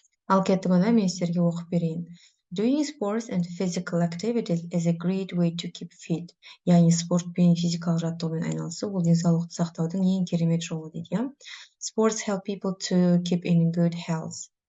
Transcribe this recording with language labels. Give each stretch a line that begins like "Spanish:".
Kazakh: Ал кеттік онда мен сіздерге оқып берейін.
English: Doing sports and physical activities is a great way to keep fit.
Kazakh: Яғни спортпен, физикалық жаттығумен айналысу ол денсаулықты сақтаудың ең керемет жолы дейді.
English: Sports help people to keep in good health.